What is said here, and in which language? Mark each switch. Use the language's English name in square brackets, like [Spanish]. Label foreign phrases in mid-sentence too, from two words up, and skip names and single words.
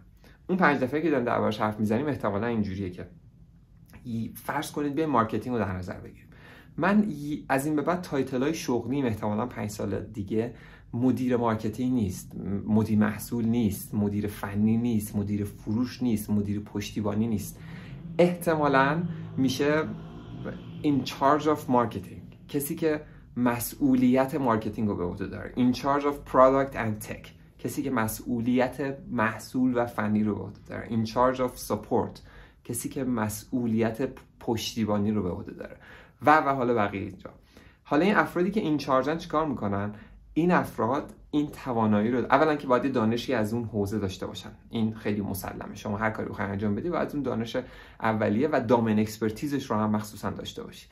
[Persian] اون 5 دفعه که داریم دربارش حرف میزنیم احتمالاً اینجوریه که فرض کنید به مارکتینگ رو در نظر بگیریم. من از این به بعد تایتلای شغلیم احتمالاً 5 سال دیگه مدیر مارکتینگ نیست، مدیر محصول نیست، مدیر فنی نیست، مدیر فروش نیست، مدیر پشتیبانی نیست. احتمالاً میشه [English] in charge of marketing، [Persian] کسی که مسئولیت مارکتینگ رو به عهده داره. [English] in charge of product and tech، [Persian] کسی که مسئولیت محصول و فنی رو به عهده داره. [English] in charge of support، [Persian] کسی که مسئولیت پشتیبانی رو به عهده داره و حالا بقیه اینجا. حالا این افرادی که این چارجن چیکار میکنن؟ این افراد این توانایی رو اولا که باید دانشی از اون حوزه داشته باشن، این خیلی مسلمه. شما هر کاری بخواید انجام بدی باید اون دانش اولیه و [English] domain expertise [Persian] رو هم مخصوصا داشته باشی.